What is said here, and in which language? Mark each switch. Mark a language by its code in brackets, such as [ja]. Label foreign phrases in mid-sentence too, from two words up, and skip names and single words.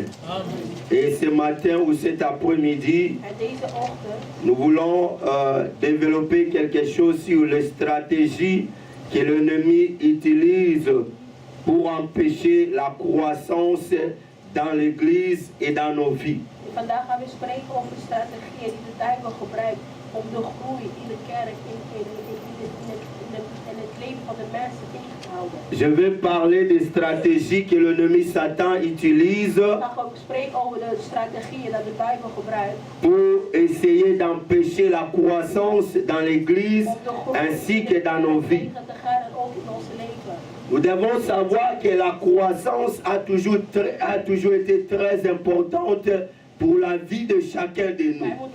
[fr] Et ce matin ou cet après-midi, nous voulons développer quelque chose sur les stratégies que l'ennemi utilise pour empêcher la croissance dans l'Église et dans nos vies. [nl] Vandaag gaan we spreken over de strategieën die de duivel gebruikt om de groei in de kerk, in het leven van de mensen tegen te houden. [fr] Je vais parler des stratégies que l'ennemi Satan utilise pour essayer d'empêcher la croissance dans l'Église ainsi que dans nos vies. Nous devons savoir que la croissance a toujours été très importante pour la vie de chacun de nous.